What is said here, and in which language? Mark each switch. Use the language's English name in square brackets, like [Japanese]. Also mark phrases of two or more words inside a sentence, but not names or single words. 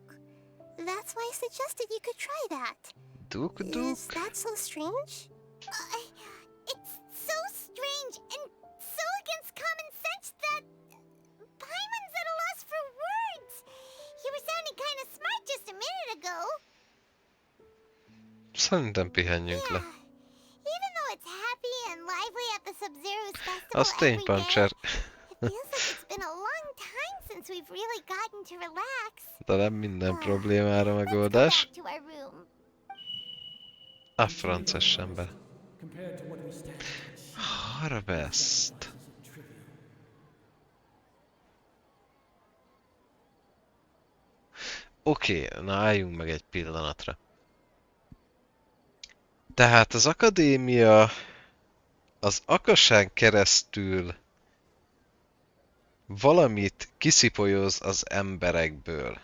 [English] That's why I suggested you could try that. Duk-duk? Is that so strange? It's so strange and so against common sense that Paimon's at a loss for words. You were sounding kind of smart just a minute ago. [Hungarian] Szerintem pihenjünk le. [English] Even though it's happy and lively at the Sabzeruz festival [Hungarian] Az tény, [English] every day, [Hungarian] Pancser. [English] it feels like it's been a long time since we've really gotten to relax. [Hungarian] De nem minden problémára megoldás. [English] Let's go back to our room. [Hungarian] A frances ember. Harvest. Oké, na álljunk meg egy pillanatra. Tehát az akadémia az Akashán keresztül valamit kiszipolyoz az emberekből.